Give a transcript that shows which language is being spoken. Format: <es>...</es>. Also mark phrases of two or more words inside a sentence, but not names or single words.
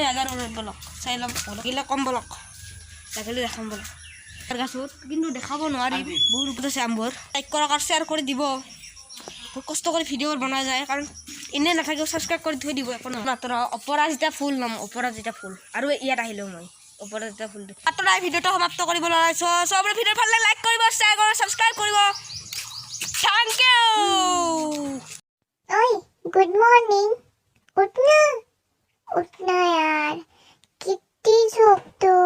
<as>আগাৰ ঘৰত বলক চাই ল'ম লাগিলে কম বলক লাগিলে দেখাম বলক গাছত কিন্তু দেখাব নোৱাৰিম বহুত ওপৰত আছে আমবোৰ লাইক কৰক আৰু শ্বেয়াৰ কৰি দিব বহুত কষ্ট কৰি ভিডিঅ' বনোৱা যায় কাৰণ এনেই নাথাকিও ছাবস্ক্ৰাইব কৰি থৈ দিব একো মাত্ৰ অপৰাজিতা ফুল নাম অপৰাজিতা ফুল আৰু ইয়াত আহিলোঁ মই অপৰাজিতা ফুলটো মাত্ৰ এই ভিডিঅ'টো সমাপ্ত কৰিব ওলাইছোঁ চবৰে ভিডিঅ' ভাল লাগে লাইক কৰিব শ্বেয়াৰ কৰিব ছাবস্ক্ৰাইব কৰিব</as> <en>thank you</en> <hi>ओए</hi> <en>good morning</en> <hi>उठना यार कितनी</hi>